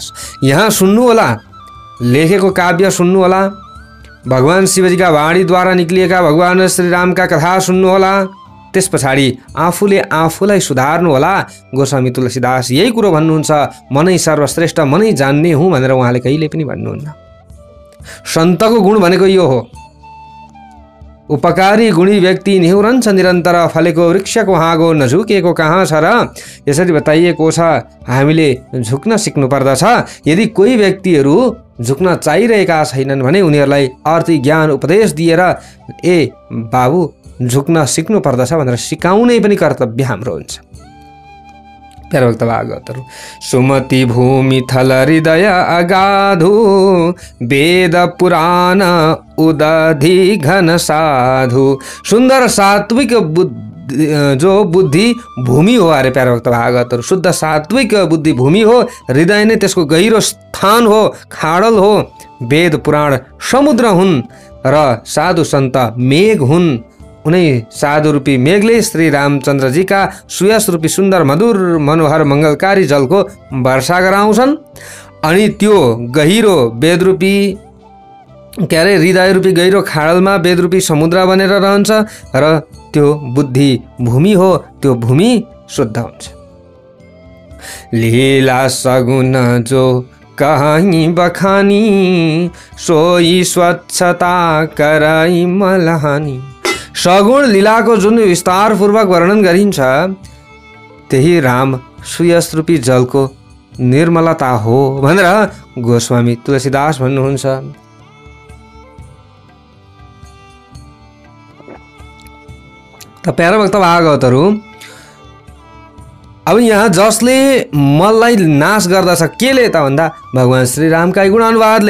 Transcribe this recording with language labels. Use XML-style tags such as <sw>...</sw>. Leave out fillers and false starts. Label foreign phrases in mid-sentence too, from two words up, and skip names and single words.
<ne>यहाँ सुन्नु होला, लेखेको काव्य सुन्नु होला, भगवान शिवजीका वाणीद्वारा निक्लिएका भगवान श्रीरामका कथा सुन्नु होला, त्यस पछाडि आफूले आफूलाई सुधार्नु होला। गोस्वामी तुलसीदास यही कुरो भन्नुहुन्छ, मनै सर्वश्रेष्ठ, मनै जान्ने हुँ भनेर उहाँले कहिले पनि भन्नुहुन्न। सन्तको गुण भनेको यो हो, उपकारी गुणी व्यक्ति निहुरन्छ निरन्तर, फलेको वृक्षको हाँगो नझुकेको कहाँ छ र, यसरी बताइएको छ। हामीले झुक्न सिक्नु पर्दछ। यदि कोही व्यक्तिहरू झुक्न चाहिरहेका छैनन् भने उनीहरूलाई अर्थी ज्ञान उपदेश दिएर ए बाबु झुक्न सिक्नु पर्दछ भनेर सिकाउनै पनि कर्तव्य हाम्रो हुन्छ। प्यारा भक्त भागवतहरू।</ne> <awa>सुमति भूमि थल हृदय अगाधु, वेद पुराण उदधि घन साधु।</awa> <ne>सुन्दर सात्विक जो बुद्धि भूमि हो अरे प्यारा भक्त भागवतहरू, शुद्ध सात्विक बुद्धि भूमि हो, हृदय नै त्यसको गहिरो स्थान हो, खाडल हो। वेद पुराण समुद्र हुन् र साधु सन्त मेघ हुन्। उनै साधु रूपी मेघले श्री रामचन्द्रजीका सुयस रूपी सुन्दर मधुर मनोहर मङ्गलकारी जलको वर्षा गराउँछन्। अनि त्यो गहिरो वेद रूपी हृदय रूपी गहिरो खाडलमा वेद रूपी समुद्र बनेर रहन्छ र त्यो बुद्धि भूमि हो, त्यो भूमि शुद्ध हुन्छ।</ne> <awa>लीला सगुन जो कहीं बखानी, सोई स्वच्छता कराई मलहानी।</awa> <ne>सगुण लीलाको जुन विस्तारपूर्वक वर्णन गरिन्छ त्यही राम सुयस रूपी जलको निर्मलता हो भनेर गोस्वामी तुलसीदास भन्नुहुन्छ। त प्यारा भक्त भागवतहरू, अब यहाँ जसले मललाई नाश गर्दछ केले त भन्दा भगवान श्री रामका गुणानुवादले।</ne>